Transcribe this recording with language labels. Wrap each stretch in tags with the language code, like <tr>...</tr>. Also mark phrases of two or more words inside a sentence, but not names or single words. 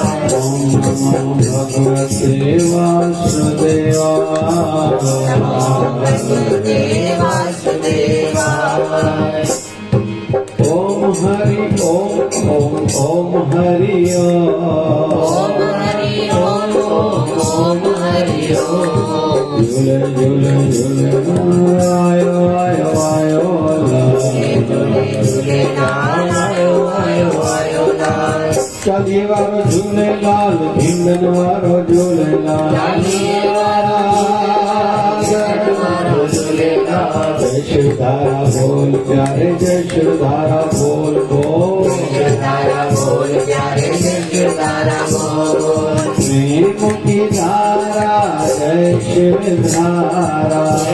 <sa>भगवते वासुदेवाय वासुदेवाय। ओम हरि ओम ओम ओम हरि ओम हरि ओम ओम हरि ओम।</sa> <sd>झूले झूले झूले आयो आयो आयो चालीहे वारो झूलेलाल भिंडन वारो झूलेलाल</sd> <hi>जय शिवधारा बोल प्यारे जय शिवधारा बोल बोल शिवधारा बोल प्यारे जय शिवधारा बोल प्रेम की धारा जय शिवधारा</hi>